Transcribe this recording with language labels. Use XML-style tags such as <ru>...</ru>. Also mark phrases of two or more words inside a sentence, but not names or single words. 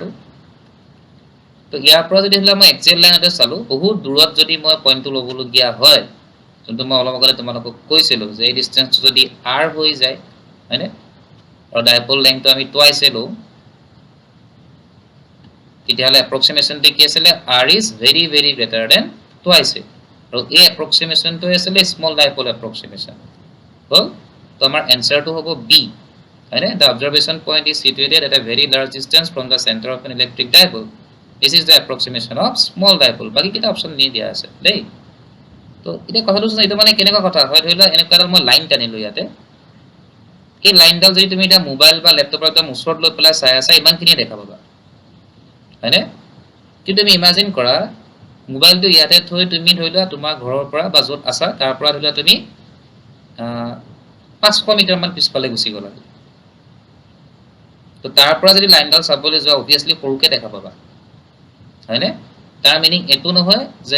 <as>তো ইয়াৰ পৰা যদি হলে মই এক্সিয়েল লাইনতে চালো, বহুত দূৰত যদি মই পইণ্টটো ল'বলগীয়া হয়, যোনটো মই অলপ আগতে তোমালোকক কৈছিলো যে এই ডিসটেন্সটো যদি r হৈ যায়, হয়নে, আৰু ডাইপোল লেংথটো আমি টুৱাইছে লওঁ, তেতিয়াহ'লে এপ্ৰক্সিমেশ্যনটো কি আছিলে,</as> <en>r is very very greater than</en> <as>টুৱাইছে. আৰু এই এপ্ৰক্সিমেশ্যনটো আছিলে</as> <en>small dipole approximation</en> <as>হ'ল. তো আমাৰ এনসাৰটো হ'ব বি, হয়নে.</as> <en>The observation point is situated at a very large distance from the center of an electric dipole. This is the approximation of small dipole.</en> <as>বাকি কিটা অপশ্যন নি দিয়া আছে দেই. তো এটা কথাটো শুনা, এটা মানে কেনেকুৱা কথা হয়, ধৰি লোৱা এনেকুৱা এটা মই লাইন টানিলো ইয়াতে, এই লাইনডাল যদি তুমি এটা মোবাইল বা লেপটপৰ একদম ওচৰত লৈ পেলাই চাই আছা, ইমানখিনি দেখা পাবা, হয়নে. কিন্তু তুমি ইমাজিন কৰা মোবাইলটো ইয়াতে থৈ তুমি ধৰি লোৱা তোমাৰ ঘৰৰ পৰা বা য'ত আছা তাৰ পৰা ধৰি লোৱা তুমি 500 মিটাৰ মান পিছফালে গুচি গ'লা তো তাৰ পৰা যদি লাইনডাল চাবলৈ যোৱা অবভিয়াছলি সৰুকে দেখা পাবা হয়নে তাৰ মিনিং এটো নহয় যে</as>